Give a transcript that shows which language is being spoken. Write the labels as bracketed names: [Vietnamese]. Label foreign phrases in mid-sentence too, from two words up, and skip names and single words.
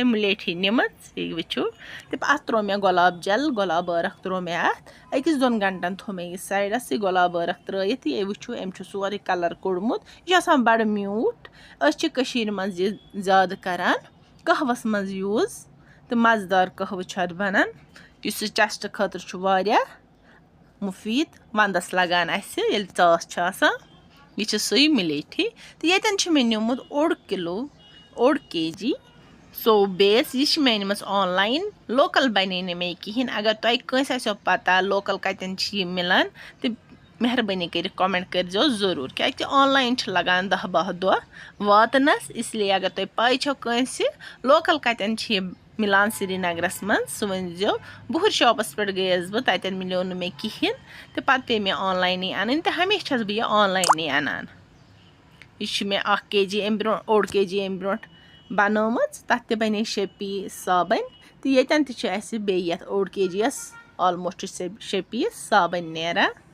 [Kashmiri] مُلیٹھی نِمٕژ یہِ وٕچھِو تہٕ اتھ تروو مےٚ گۄلاب جل گۄلاب ٲرکھ تروو مےٚ اتھ 1-2 گنٹن تھوٚو مےٚ یہِ سایڈس یہِ گۄلاب ٲرکھ ترٲیِتھ تہٕ یہِ وٕچھِو أمۍ چھُ سورُے کلر کوٚڑمُت یہِ چھُ آسان بڑٕ میوٗٹھ أسۍ چھِ کٔشیٖرِ منٛز یہِ زیادٕ کران قہوس منٛز یوٗز تہٕ مزٕدار قہوٕ چھُ اتھ بنان یُس یہِ چیسٹ خٲطرٕ چھُ واریاہ مُفیٖد ونٛدس لگان اسہِ ییٚلہِ ژاس چھِ آسان یہِ چھِ سُے مُلیٹھی تہٕ ییٚتٮ۪ن چھُ مےٚ نیُمُت 1 kg [English] soap base [Kashmiri] یہِ چھِ مےٚ أنمٕژ آنلاین لوکل بنے نہٕ مےٚ کِہیٖنۍ اگر تۄہہِ کٲنٛسہِ آسیو پتہ لوکل کتٮ۪ن چھِ یہِ مِلان تہٕ مہربٲنی کٔرِتھ کومنٹ کٔرزیٚو ضروٗر کیٛازِ کہِ آنلاین چھِ لگان 10-12 دۄہ واتنس اسلیے اگر تۄہہِ پاے چھو کٲنٛسہِ لوکل کتٮ۪ن چھِ یہِ مِلان سرینگرس منٛز سُہ ؤنۍزیٚو بُہٕرۍ شاپس پٮ۪ٹھ گٔیس بہٕ تتٮ۪ن مِلیو نہٕ مےٚ کِہیٖنۍ تہٕ پتہٕ پیٚیہِ مےٚ آنلاینٕے انٕنۍ تہٕ ہمیشہِ چھس بہٕ یہِ آنلاینٕے انان یہِ چھُ مےٚ 1 kg امہِ برونٛٹھ 1 kg امہِ برونٛٹھ بنٲومٕژ تتھ تہِ بنے 6 پیٖس صابن تہٕ ییٚتٮ۪ن تہِ چھِ اسہِ بیٚیہِ یتھ 1 kg یس آلموسٹ 6 پیٖس صابن نیران